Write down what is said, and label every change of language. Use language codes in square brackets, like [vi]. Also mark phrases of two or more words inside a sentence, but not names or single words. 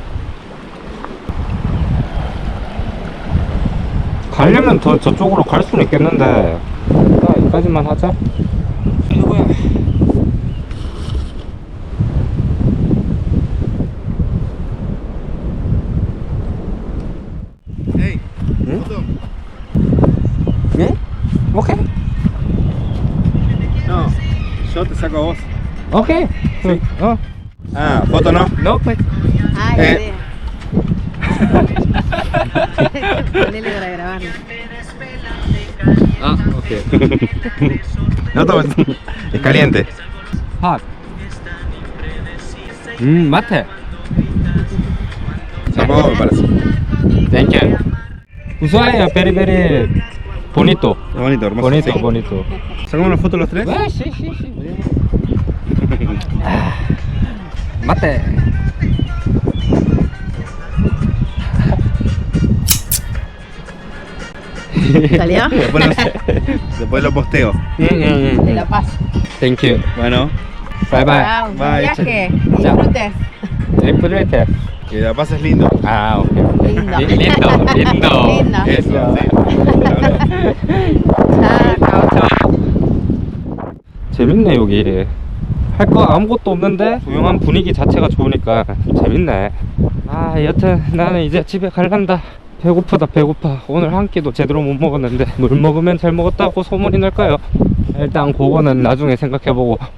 [ko] 가려면 더 저쪽으로 갈 수는 있겠는데 여기까지만 하자. 아이고야. Hey, 응? foto. 예? 오케이. [es] No, yo te saco a vos. [ko] 오케이. 어. [es] Ah, foto no. No, pues. Ay, Eh. ponele para grabarlo. [ko] 아, 오케이. [es] No tomes. Es caliente. [ko] 핫. 마테. [es] Tampoco me parece. [en] Thank you. Ushuaia, very, very bonito. [es] Es bonito, hermoso. Bonito, sí. bonito. ¿Sacamos una foto los tres? Ah, sí, sí, sí. Mate. ¿Salió? Después lo posteo. De La Paz. [en] Thank you. [es] Bueno, [en] Bye bye. [es] Chao, buen Bye. viaje. Chao. Disfrutes. Disfrute. que La Paz es lindo. Ah, ok. Lindo. Lindo, lindo. Lindo. Eso, sí. Chao. [ko] 재밌네 여기. 할 거 아무것도 없는데 조용한 분위기 자체가 좋으니까 재밌네. 아 여튼 나는 이제 집에 갈란다. 배고프다 배고파. 오늘 한 끼도 제대로 못 먹었는데 물 먹으면 잘 먹었다고 소문이 날까요? 일단 그거는 나중에 생각해보고.